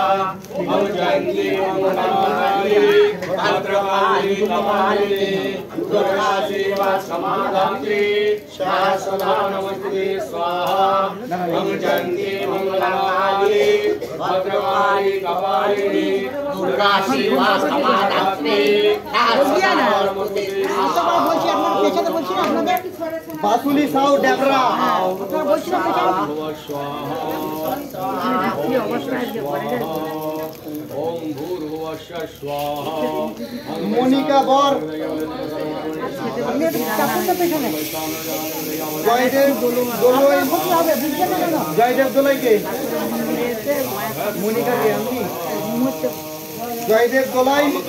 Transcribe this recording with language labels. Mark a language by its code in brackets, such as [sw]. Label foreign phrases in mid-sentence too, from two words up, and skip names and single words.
[sa] हम जयंती मंगला काली भद्रकाली कपालिनी दुर्गा शिवा क्षमाधात्री सहस्रधा नमस्तुते स्वाहा। हम जयंती मंगला काली भद्रकाली कपालिनी दुर्गा शिवा क्षमाधात्री सहस्रधा नमस्तुते स्वाहा। [bn] বাসুলি সাউ ডেবরা [sa] ओम भूर्भुवस्सुः स्वाहा। [bn] মনিকা বর জয়দেব দোলই জয়দেব দোলাইকে মনিকাকে আমি জয়দেব দোলাই